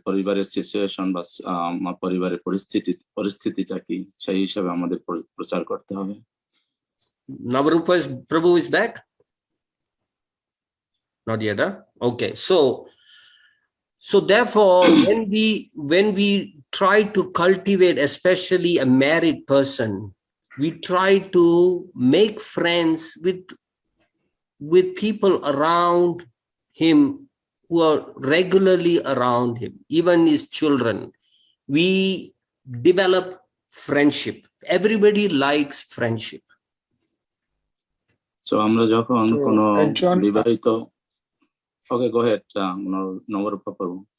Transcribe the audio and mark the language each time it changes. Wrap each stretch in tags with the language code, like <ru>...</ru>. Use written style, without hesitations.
<bn>পরিবারের সিচুয়েশন বা পরিবারের পরিস্থিতিটা কি, সেই হিসাবে আমাদের প্রচার করতে হবে।</bn> <en>Navarupa Prabhu is back? Not yet, huh? Okay, so therefore when we try to cultivate, especially a married person, we try to make friends with people around him who are regularly around him, even his children. We develop friendship. Everybody likes friendship.</en> <bn>So আমরা যখন কোনো বিবাহিত,</bn> <en>okay go ahead</en> <bn>Nabarupa প্রভু।</bn>